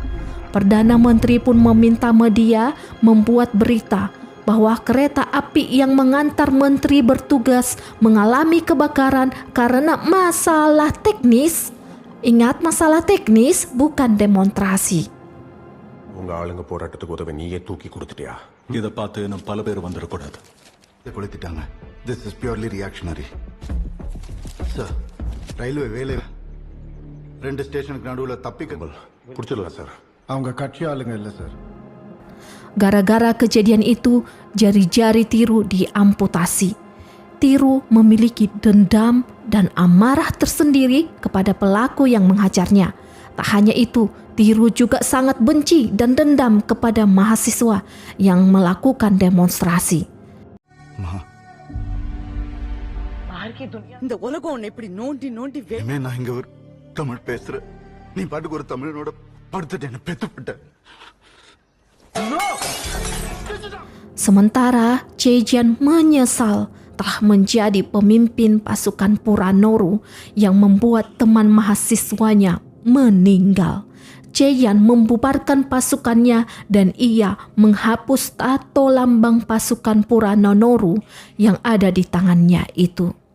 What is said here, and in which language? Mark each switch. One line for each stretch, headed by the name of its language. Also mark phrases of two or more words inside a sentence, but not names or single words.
Indonesian: Perdana Menteri pun meminta media membuat berita bahwa kereta api yang mengantar menteri bertugas mengalami kebakaran karena masalah teknis. Ingat, masalah teknis, bukan demonstrasi.
Tamil: உங்க ஆளுங்க போராட்டத்துக்கு உதவி நீயே தூக்கி கொடுத்துட்டியா? இதை பார்த்து இன்னும் பல பேர் வந்துடக்கூடாது. இதை கொளுத்திட்டாங்க.
English: This is purely reactionary.
Tamil: சார், ரயில்வே வேலை 2 ஸ்டேஷனுக்கு நடுவில் தப்பிக்க பிடிச்சிடலாம் சார். அவங்க கட்சி ஆளுங்க இல்லை சார்.
Indonesian: Gara-gara kejadian itu, jari-jari Tiru diamputasi. Tiru memiliki dendam dan amarah tersendiri kepada pelaku yang menghajarnya. Tak hanya itu, Tiru juga sangat benci dan dendam kepada mahasiswa yang melakukan demonstrasi.
Tamil: இந்த உலகம் உன்னை இப்படி நோண்டி நோண்டி இனிமே நான் இங்க ஒரு தமிழ் பேசுறேன். நீ பாட்டுக்கு ஒரு தமிழனோட படுத்துட்டு என்ன பெத்துப்பட்ட.
Indonesian: Sementara Chejian menyesal telah menjadi pemimpin pasukan Puranoru yang membuat teman mahasiswanya meninggal. Chejian membubarkan pasukannya dan ia menghapus tato lambang pasukan Puranoru yang ada di tangannya itu.